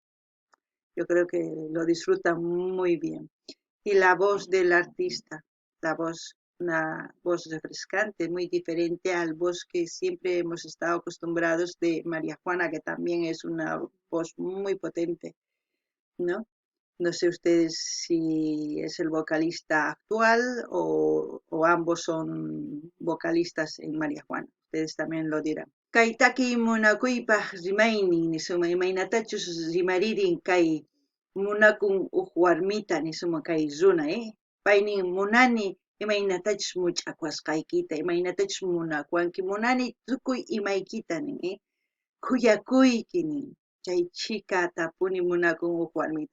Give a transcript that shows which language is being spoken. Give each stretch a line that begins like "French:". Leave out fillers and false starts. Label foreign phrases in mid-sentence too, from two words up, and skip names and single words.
Spanish: Yo creo que lo disfrutan muy bien. Y la voz del artista, la voz, una voz refrescante, muy diferente al voz que siempre hemos estado acostumbrados de María Juana, que también es una voz muy potente, ¿no? No sé ustedes si es el vocalista actual o ambos son vocalistas en María Juana. Ustedes también lo dirán.
Quechua: Kay taki munakuypaq rimaynin nisuma imaynatachus rimaririn kay munakun uq warmita nisuma kay runa, paynin munani imaynatachus much'akuasqaykita, imaynatachus munakuanki, munani tukuy imaykita nin, kuyakuyki nin, chay chika tapuni munakun uq warmita.